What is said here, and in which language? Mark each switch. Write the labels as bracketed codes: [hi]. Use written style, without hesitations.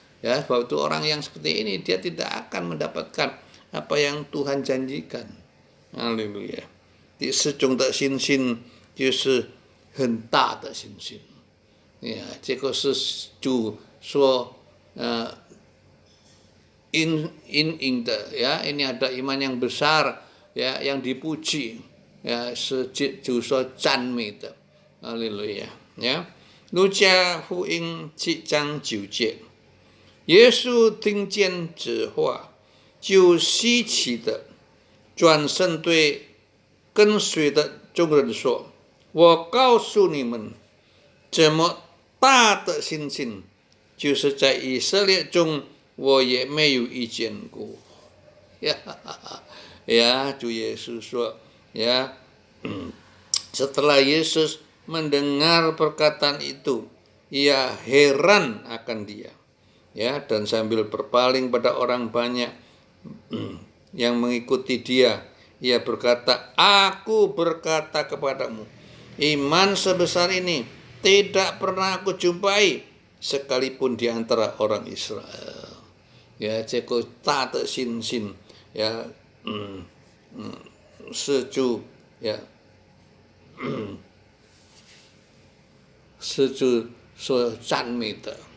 [id] Ya, sebab itu orang yang seperti ini dia tidak akan mendapatkan apa yang Tuhan janjikan. Haleluya. [zh] 第四种的信心就是很大的信心。 [id] Ya, [zh] 这个是主说in的 [id] ya, ini ada iman yang besar ya, yang dipuji ya, [zh] 是主所赞美的。哈利路亚。呀，路加福音7章9节，耶稣听见这话，就稀奇的转身对跟随的众人说：“我告诉你们，这么大的信心，就是在以色列中我也没有遇见过。” [id] ya, [zh] 主耶稣说， [id] ya, setelah Yesus mendengar perkataan itu, ia heran akan dia, ya, dan sambil berpaling pada orang banyak yang mengikuti dia, ia berkata, "Aku berkata kepadamu, iman sebesar ini tidak pernah aku jumpai sekalipun di antara orang Israel." [zh] Ya, 这个大的信心， ya, 是主， ya, 是主所赞美的。